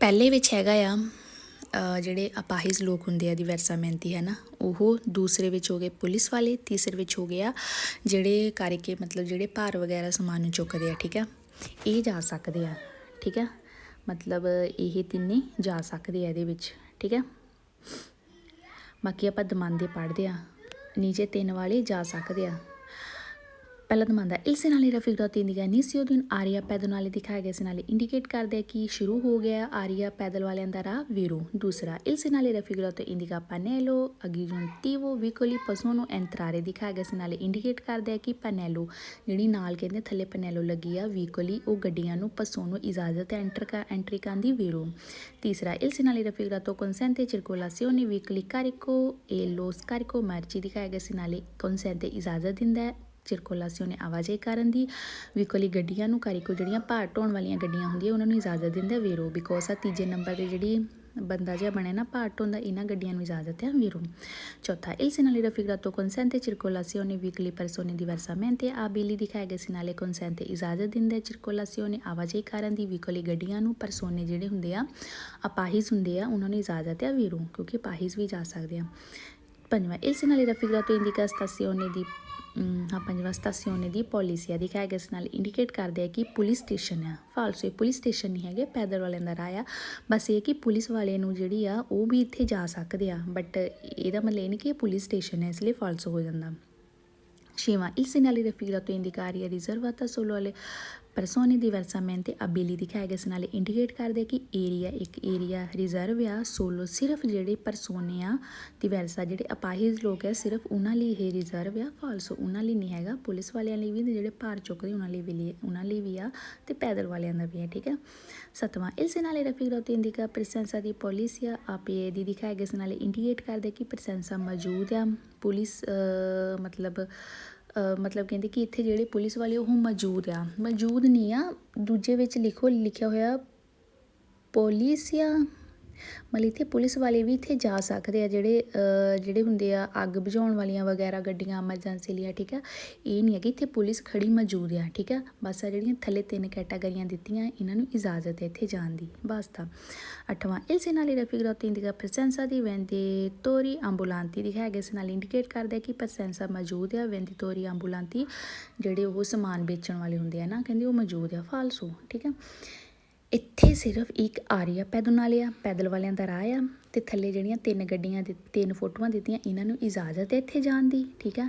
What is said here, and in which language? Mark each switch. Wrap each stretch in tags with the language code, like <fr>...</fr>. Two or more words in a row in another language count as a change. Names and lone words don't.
<pa>ਪਹਿਲੇ ਵਿੱਚ ਹੈਗਾ ਆ ਜਿਹੜੇ ਅਪਾਹਿਜ ਲੋਕ ਹੁੰਦੇ ਆ diversamente ਹੈ ਨਾ, ਉਹ ਦੂਸਰੇ ਵਿੱਚ ਹੋ ਗਏ ਪੁਲਿਸ ਵਾਲੇ, ਤੀਸਰੇ ਵਿੱਚ ਹੋ ਗਿਆ ਜਿਹੜੇ ਕਰਕੇ ਮਤਲਬ ਜਿਹੜੇ ਭਾਰ ਵਗੈਰਾ ਸਮਾਨ ਨੂੰ ਚੁੱਕਦੇ ਆ, ਠੀਕ ਆ, ਇਹ ਜਾ ਸਕਦੇ ਆ, ਠੀਕ ਆ, ਮਤਲਬ ਇਹ ਤਿੰਨੇ ਜਾ ਸਕਦੇ ਆ ਇਹਦੇ ਵਿੱਚ, ਠੀਕ ਆ। ਬਾਕੀ ਆਪਾਂ ਦਮਾਂਦੇ ਪੜ੍ਹਦੇ ਆ, ਨੀਚੇ 3 ਵਾਲੇ ਜਾ ਸਕਦੇ ਆ। ਪਹਿਲਾ ਦਮਾਂਦਾ</pa> <it>il segnale raffigurato indica inizio di un'area pedonale</it> <pa>ਦਿਖਾਇਆ ਗਿਆ segnale ਇੰਡੀਕੇਟ ਕਰਦਾ ਹੈ ਕਿ ਸ਼ੁਰੂ ਹੋ ਗਿਆ ਆਰੀਆ ਪੈਦਲ ਵਾਲਿਆਂ ਦਾ ਰਾਹ vero। ਦੂਸਰਾ</pa> <it>il segnale raffigurato indica pannello aggiuntivo vicoli possono entrare</it> <pa>ਦਿਖਾਇਆ ਗਿਆ segnale ਇੰਡੀਕੇਟ ਕਰਦਾ ਹੈ ਕਿ pannello ਜਿਹੜੀ ਨਾਲ ਕਹਿੰਦੇ ਥੱਲੇ pannello ਲੱਗੀ ਆ vicoli ਉਹ ਗੱਡੀਆਂ ਨੂੰ possono ਇਜਾਜ਼ਤ ਹੈ ਐਂਟਰੀ ਕਰਨ ਦੀ vero। ਤੀਸਰਾ</pa> <it>il segnale raffigurato consente circolazione vicoli carico e lo scarico merci</it> <pa>ਦਿਖਾਇਆ ਗਿਆ segnale consente ਇਜਾਜ਼ਤ ਦਿੰਦਾ ਹੈ ਚਿਰਕੋਲਾਸੀਓਨੇ ਆਵਾਜਾਈ ਕਰਨ ਦੀ, ਵੀਕਲੀ ਗੱਡੀਆਂ ਨੂੰ, ਕਾਰੀਕੋ ਜਿਹੜੀਆਂ ਭਾਰ ਢੋਣ ਵਾਲੀਆਂ ਗੱਡੀਆਂ ਹੁੰਦੀਆਂ ਉਹਨਾਂ ਨੂੰ ਇਜਾਜ਼ਤ ਦਿੰਦਾ ਵੇਰੋ। ਬਿਕੋਜ਼ ਆ ਤੀਜੇ ਨੰਬਰ 'ਤੇ ਜਿਹੜੀ ਬੰਦਾ ਜਿਹਾ ਬਣਿਆ ਨਾ ਭਾਰ ਢੋਣ ਦਾ, ਇਹਨਾਂ ਗੱਡੀਆਂ ਨੂੰ ਇਜਾਜ਼ਤ ਹੈ ਵੇਰੋ। ਚੌਥਾ</pa> <it>il segnale raffigurato consente circolazione vicoli persone diversamente abili</it> <pa>ਦਿਖਾਇਆ ਗਿਆ segnale consente ਇਜਾਜ਼ਤ ਦਿੰਦਾ ਚਿਰਕੋਲਾਸੀਓਨੇ ਆਵਾਜਾਈ ਕਰਨ ਦੀ, ਵੀਕਲੀ ਗੱਡੀਆਂ ਨੂੰ, ਪਰਸੋਨੇ ਜਿਹੜੇ ਹੁੰਦੇ ਆ ਅਪਾਹਿਜ ਹੁੰਦੇ ਆ ਉਹਨਾਂ ਨੂੰ ਇਜਾਜ਼ਤ ਹੈ ਵੇਰੋ, ਕਿਉਂਕਿ ਅਪਾਹਿਜ ਵੀ ਜਾ ਸਕਦੇ ਆ। ਪੰਜਵਾਂ</pa> <it>il segnale raffigurato indica stazione</it> <pa>ਦੀ ਪੰਜਵਾਂ</pa> <it>stazione di polizia</it> <pa>ਦਿਖਾਇਆ ਗਿਆ segnale ਇੰਡੀਕੇਟ ਕਰਦੇ ਆ ਕਿ ਪੁਲਿਸ ਸਟੇਸ਼ਨ ਆ। ਫਾਲਸੋ, ਇਹ ਪੁਲਿਸ ਸਟੇਸ਼ਨ ਨਹੀਂ ਹੈਗੇ, ਪੈਦਲ ਵਾਲਿਆਂ ਦਾ ਰਾਹ ਆ। ਬਸ ਇਹ ਕਿ ਪੁਲਿਸ ਵਾਲੇ ਨੂੰ ਜਿਹੜੀ ਆ ਉਹ ਵੀ ਇੱਥੇ ਜਾ ਸਕਦੇ ਆ, ਬਟ ਇਹਦਾ ਮਤਲਬ ਇਹ ਨਹੀਂ ਕਿ ਇਹ ਪੁਲਿਸ ਸਟੇਸ਼ਨ ਹੈ, ਇਸ ਲਈ ਫਾਲਸੋ ਹੋ ਜਾਂਦਾ। ਛੇਵਾਂ</pa> <it>il segnale raffigurato indica area riservata solo alle persone diversamente abili</it> <pa>ਦਿਖਾਇਆ ਗਿਆ segnale ਇੰਡੀਕੇਟ ਕਰਦੇ ਕਿ ਇੱਕ ਏਰੀਆ ਰਿਜ਼ਰਵ ਆ ਸੋਲੋ ਸਿਰਫ ਜਿਹੜੇ ਪਰਸੋਨੇ ਆ diversa ਜਿਹੜੇ ਅਪਾਹਿਜ ਲੋਕ ਆ ਸਿਰਫ ਉਹਨਾਂ ਲਈ ਇਹ ਰਿਜ਼ਰਵ ਆ। ਫਾਲਸੋ, ਉਹਨਾਂ ਲਈ ਨਹੀਂ ਹੈਗਾ, ਪੁਲਿਸ ਵਾਲਿਆਂ ਲਈ ਵੀ ਜਿਹੜੇ ਭਾਰ ਚੁੱਕਦੇ ਉਹਨਾਂ ਲਈ ਵੀ ਆ ਤੇ ਪੈਦਲ ਵਾਲਿਆਂ ਦਾ ਵੀ ਹੈ, ਠੀਕ ਹੈ। ਸੱਤਵਾਂ</pa> <it>il segnale raffigurato indica presenza di polizia a piedi</it> <pa>ਦਿਖਾਇਆ ਗਿਆ segnale ਇੰਡੀਕੇਟ ਕਰਦੇ ਕਿ presenza ਮੌਜੂਦ ਆ ਪੁਲਿਸ ਮਤਲਬ ਕਹਿੰਦੇ ਕਿ ਇੱਥੇ ਜਿਹੜੇ ਪੁਲਿਸ ਵਾਲੇ ਉਹ ਮੌਜੂਦ ਨਹੀਂ ਆ। ਦੂਜੇ ਵਿੱਚ ਲਿਖਿਆ ਹੋਇਆ ਪੋਲੀਸੀਆ, ਮਤਲਬ ਇੱਥੇ ਪੁਲਿਸ ਵਾਲੇ ਵੀ ਇੱਥੇ ਜਾ ਸਕਦੇ ਆ ਜਿਹੜੇ ਹੁੰਦੇ ਆ ਅੱਗ ਬੁਝਾਉਣ ਵਾਲੀਆਂ ਵਗੈਰਾ ਗੱਡੀਆਂ ਐਮਰਜੈਂਸੀ ਲਈ, ਠੀਕ ਆ। ਇਹ ਨਹੀਂ ਹੈ ਕਿ ਇੱਥੇ ਪੁਲਿਸ ਖੜੀ ਮੌਜੂਦ ਆ, ਠੀਕ ਆ। ਬਸ ਆ ਜਿਹੜੀਆਂ ਥੱਲੇ 3 ਕੈਟਾਗਰੀਆਂ ਦਿੱਤੀਆਂ ਇਹਨਾਂ ਨੂੰ ਇਜਾਜ਼ਤ ਹੈ ਇੱਥੇ ਜਾਣ ਦੀ, ਬਸ ਤਾਂ। ਅੱਠਵਾਂ</pa> <it>il segnale raffigurato indica presenza di venditori ambulanti</it> <pa>ਦਿਖਾਇਆ ਗਿਆ segnale ਇੰਡੀਕੇਟ ਕਰਦਾ ਕਿ presenza ਮੌਜੂਦ ਆ</pa> <it>venditori ambulanti</it> <pa>ਜਿਹੜੇ ਉਹ ਸਮਾਨ ਵੇਚਣ ਵਾਲੇ ਹੁੰਦੇ ਆ ਨਾ, ਕਹਿੰਦੇ ਉਹ ਮੌਜੂਦ ਆ। ਫਾਲਸੋ, ਠੀਕ ਆ। ਇੱਥੇ ਸਿਰਫ ਇੱਕ ਆਰੀਆ ਪੈਦਲ ਆ, ਪੈਦਲ ਵਾਲਿਆਂ ਦਾ ਰਾਹ ਆ, ਅਤੇ ਥੱਲੇ ਜਿਹੜੀਆਂ 3 ਫੋਟੋਆਂ ਦਿੱਤੀਆਂ ਇਹਨਾਂ ਨੂੰ ਇਜਾਜ਼ਤ ਹੈ ਇੱਥੇ ਜਾਣ ਦੀ, ਠੀਕ ਆ।</pa>